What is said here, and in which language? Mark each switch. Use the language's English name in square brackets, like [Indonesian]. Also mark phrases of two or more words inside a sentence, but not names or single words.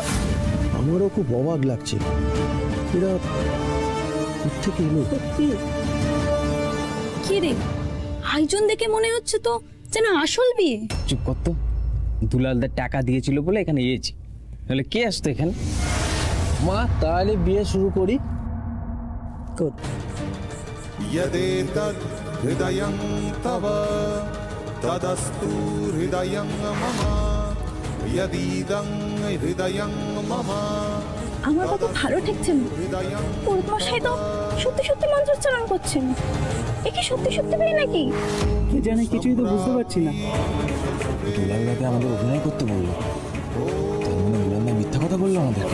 [Bangla] আমারও খুব অবাক লাগছে, এরা কোত্থেকে এলো? কি রে, আয়োজন দেখে মনে হচ্ছে তো যেন আসল বিয়ে। চুপ কর তো, দুলালদার টাকা দিয়েছিল বলে এখানে এসেছি, নাহলে কে আসতো এখানে? মা, তাহলে বিয়ে শুরু করি। [Sanskrit] यदेतद् हृदयं तव तदस्तु हृदयं मम यदीदं हृदयं मम। [Bangla] আমার কত ভালো ঠেকছে না, পুরুতমশাই তো সত্যি সত্যি মন্ত্রোচ্চারণ করছেন। এ কি সত্যি সত্যি বিয়ে নাকি? কি জানে, কিছুই তো বুঝতে পারছি না। দুলালদাকে আমাদের অভিনয় করতে বললো, তার মানে দুলালদা মিথ্যা কথা বললো আমাদেরকে।